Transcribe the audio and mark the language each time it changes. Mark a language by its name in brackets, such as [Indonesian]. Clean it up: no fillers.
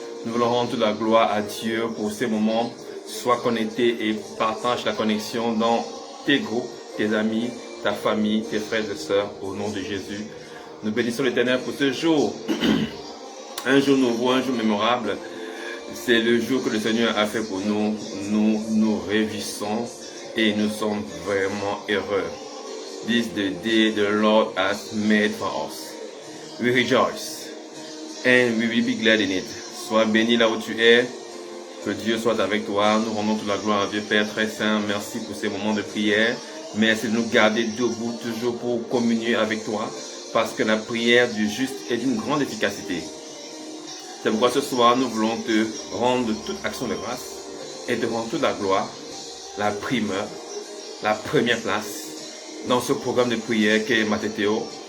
[French] Nous voulons rendre toute la gloire à Dieu pour ces moments. Sois connecté et partage la connexion dans tes groupes, tes amis, ta famille, tes frères et sœurs, au nom de Jésus. Nous bénissons l'Éternel pour ce jour. Un jour nouveau, un jour mémorable. C'est le jour que le Seigneur a fait pour nous. Nous nous réjouissons et nous sommes vraiment heureux. [English] This is the day the Lord has made for us. We rejoice and we will be glad in it. [French] Sois béni là où tu es. Que Dieu soit avec toi. Nous rendons toute la gloire à Dieu Père très saint. Merci pour ces moments de prière. Merci de nous garder debout toujours pour communier avec toi. Parce que la prière du juste est d'une grande efficacité. C'est pourquoi ce soir, nous voulons te rendre toute action de grâce et te rendre toute la gloire, la primeur, la première place dans ce programme de prière qu'est Matétéo.